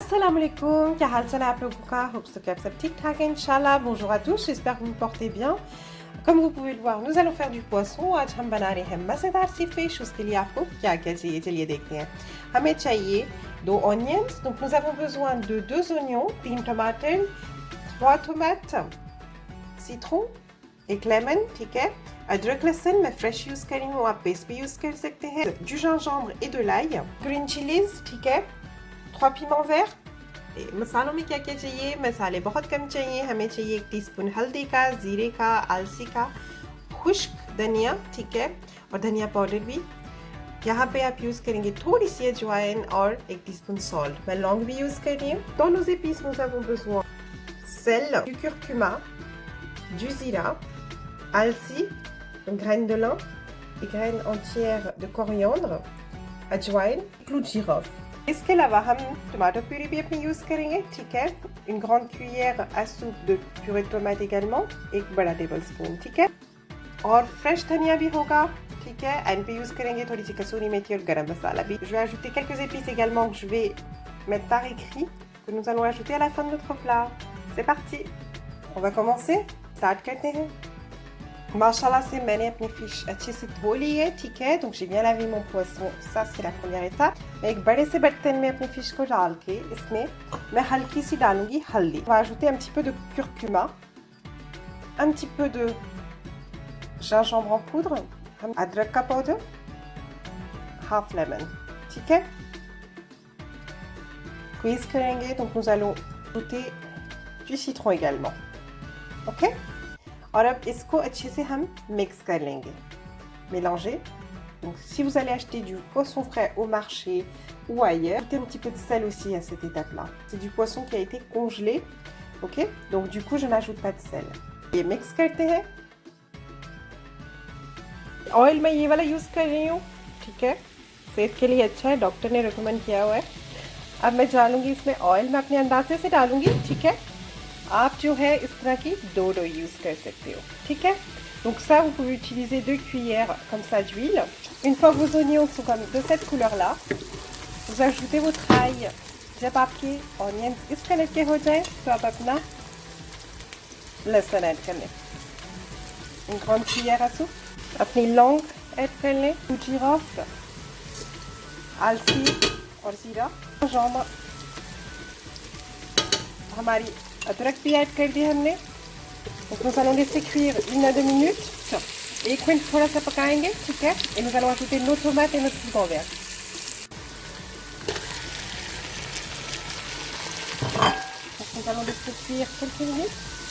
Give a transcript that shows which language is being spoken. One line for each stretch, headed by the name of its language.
Hindi: Assalamu alaikum, क्या हाल चाल है आप लोगों का? होप सो कि आप सब ठीक ठाक हैं इंशाल्लाह।
French: Bonjour à tous, j'espère que vous vous portez bien. Comme vous pouvez le voir, nous allons faire du poisson.
Hindi: आज हम बना रहे हैं मज़ेदार सी फिश. उसके लिए आपको क्या क्या चाहिए चलिए देखते हैं. हमें चाहिए
French: 2 onions, donc nous avons besoin de 2 oignons, 3 tomates, 3 tomates, citron,
Hindi: एक lemon, ठीक है. अदरक लहसुन मैं फ्रेश यूज़ कर रही हूँ, आप पेस्ट भी यूज़ कर सकते हैं.
French: Du gingembre et de l'ail,
English: green chilies,
Hindi: ठीक है.
French: 3 piments verts.
Hindi: मसालों में क्या क्या चाहिए? मसाले बहुत कम चाहिए. हमें चाहिए 1 टीस्पून हल्दी का, ज़ीरे का, अलसी का, खुश्क धनिया, ठीक है, और धनिया पाउडर भी. यहाँ पे आप यूज़ करेंगे थोड़ी सी अजवाइन और 1 टीस्पून सॉल्ट. मैं लौंग भी यूज़ कर रही हूँ.
French: Dans nos épices, nous avons besoin sel, du curcuma, du zira, अलसी, une graine de lin, une graine entière de coriandre, अजवाइन, clou de girofle.
Hindi: इसके अलावा हम टमाटो प्यूरी भी अपनी यूज़ करेंगे, ठीक है.
French: une grande cuillère à soupe de purée de tomate également,
Hindi: एक बड़ा टेबल स्पून, ठीक है. और फ्रेश धनिया भी होगा, ठीक है. एंड पे यूज़ करेंगे थोड़ी सी कसूरी मेथी और गरम मसाला भी.
French: Je vais ajouter quelques épices également que je vais mettre par écrit, que nous allons ajouter à la fin de notre plat. C'est parti, on va commencer.
Hindi: Start करते हैं. माशाल्लाह से मैंने अपनी फिश अच्छे से धो ली है, ठीक है.
French: donc j'ai bien lavé mon poisson, ça c'est la première étape.
Hindi: मैं एक बड़े से बर्तन में अपनी फिश को डाल के इसमें मैं हल्की सी डालूंगी हल्दी.
French: on va ajouter un petit peu de curcuma, un petit peu de gingembre en poudre,
Hindi: अदरक का पाउडर, हाफ लेमन, ठीक है. स्क्वीज करेंगे.
French: donc nous allons ajouter du citron également, ok.
Hindi: और अब इसको अच्छे से हम मिक्स कर लेंगे, mélanger.
French: Donc si vous allez acheter du poisson frais au marché ou ailleurs, mettez un petit peu de sel aussi à cette étape-là. C'est du poisson qui a été congelé, ok. donc du coup je n'ajoute pas de sel.
Hindi: ये mix करते हैं. Oil मैं ये वाला use कर रही हूँ, ठीक है. सेहत के लिए अच्छा है, डॉक्टर ने रिकमेंड किया हुआ है. अब मैं डालूंगी इसमें ऑयल. मैं अपने अंदाजे से डालूंगी, ठीक है. आप जो है इस तरह की डो यूज़ कर सकते हो, ठीक है.
French: donc ça vous pouvez utiliser 2 cuillères comme ça d'huile. une fois que vos oignons sont comme de cette couleur là, vous ajoutez votre ail.
Hindi: जब आपके ऑनियंस इस कलर के हो जाए तो आप अपना लहसुन ऐड कर लें.
French: une grande cuillère à soupe.
Hindi: अपनी लौंग ऐड कर लें, जीरा, अलसी और ज़ीरा, gingembre, हमारी अदरक भी ऐड कर दिया हमने.
French: donc nous allons laisser cuire 1 à 2 minutes.
Hindi: 1 minute थोड़ा सा पकाएंगे, ठीक है.
French: et nous allons ajouter nos tomates et notre piment vert. donc nous allons laisser cuire quelques minutes.